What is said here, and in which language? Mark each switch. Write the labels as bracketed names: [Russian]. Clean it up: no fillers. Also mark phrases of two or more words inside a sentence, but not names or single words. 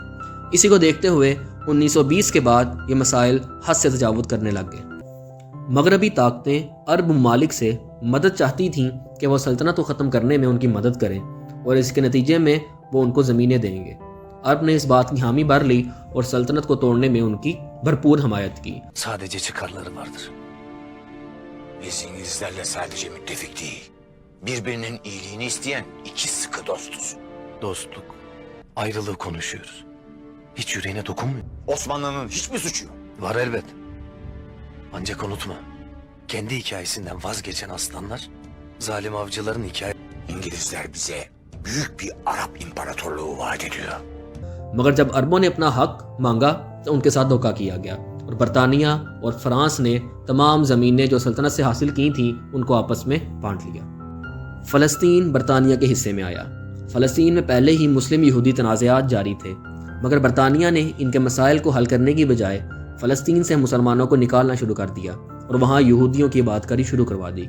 [Urdu] اسی کو دیکھتے ہوئے 1920 کے بعد یہ مسائل حد سے تجاوز کرنے لگ گئے۔ مغربی طاقتیں عرب ممالک سے مدد چاہتی تھیں کہ وہ سلطنت کو ختم کرنے میں ان کی مدد کریں اور اس کے نتیجے میں وہ ان کو زمینیں دیں گے۔ عرب نے اس بات کی حامی بھر لی اور سلطنت کو توڑنے میں ان کی بھرپور حمایت کی۔ [Turkish] Sadece çıkarları vardır. Biz İngilizlerle sadece müttefik değil, birbirinin iyiliğini isteyen iki sıkı dostuz. Dostluk, ayrılığı konuşuyoruz. Hiç yüreğine dokunmuyor. Osmanlı'nın hiçbir suçu yok. Var elbet. Ancak unutma, kendi hikayesinden vazgeçen aslanlar, zalim avcıların hikayesi. İngilizler bize büyük bir Arap imparatorluğu vaat ediyor. [Urdu] مگر جب عربوں نے اپنا حق مانگا تو ان کے ساتھ دھوکہ کیا گیا اور برطانیہ اور فرانس نے تمام زمینیں جو سلطنت سے حاصل کی تھیں ان کو آپس میں بانٹ لیا۔ فلسطین برطانیہ کے حصے میں آیا۔ فلسطین میں پہلے ہی مسلم یہودی تنازعات جاری تھے، مگر برطانیہ نے ان کے مسائل کو حل کرنے کی بجائے فلسطین سے مسلمانوں کو نکالنا شروع کر دیا اور وہاں یہودیوں کی بات کری شروع کروا دی۔